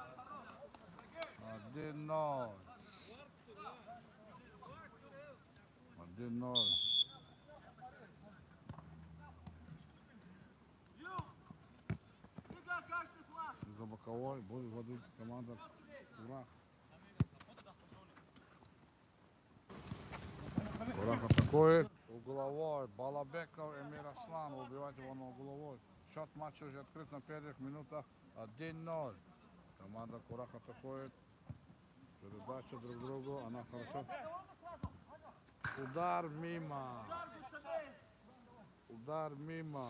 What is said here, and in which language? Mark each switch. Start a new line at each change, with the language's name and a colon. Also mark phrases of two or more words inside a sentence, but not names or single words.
Russian: 1-0. 1-0. За боковой будет водить команда Курах. Курах атакует. Угловой. Балабеков Эмир Аслан. Убивает его на угловой. Счет матча уже открыт на первых минутах. 1-0. Команда Курах атакует. Передача друг другу. Она хорошо. Удар мимо. Удар мимо.